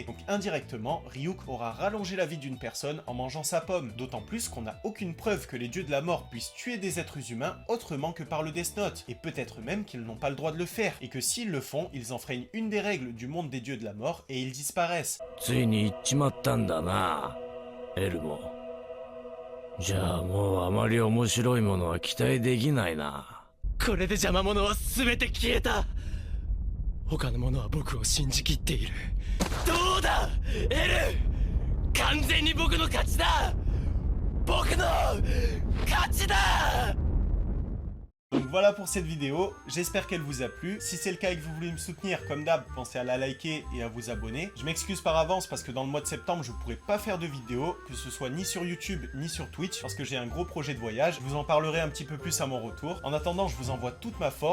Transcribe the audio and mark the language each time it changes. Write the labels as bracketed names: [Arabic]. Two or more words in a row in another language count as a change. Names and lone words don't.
[French] Donc indirectement, Ryuk aura rallongé la vie d'une personne en mangeant sa pomme. D'autant plus qu'on n'a aucune preuve que les dieux de la mort puissent tuer des êtres humains autrement que par le Death Note, et peut-être même qu'ils n'ont pas le droit de le faire, et que s'ils le font, ils enfreignent une des règles du monde des dieux de la mort, et ils disparaissent. [Japanese] ついに行っちまったんだな、エルモ。じゃあもうあまり面白いものは期待できないな。これで邪魔者は全て消えた。他の者は僕を信じきっている。どうだエル、完全に僕の勝ちだ。僕の勝ちだ。 [French] Donc voilà pour cette vidéo, j'espère qu'elle vous a plu. Si c'est le cas et que vous voulez me soutenir, comme d'hab, pensez à la liker et à vous abonner. Je m'excuse par avance parce que dans le mois de septembre, je ne pourrai pas faire de vidéo, que ce soit ni sur YouTube ni sur Twitch, parce que j'ai un gros projet de voyage. Je vous en parlerai un petit peu plus à mon retour. En attendant, je vous envoie toute ma force.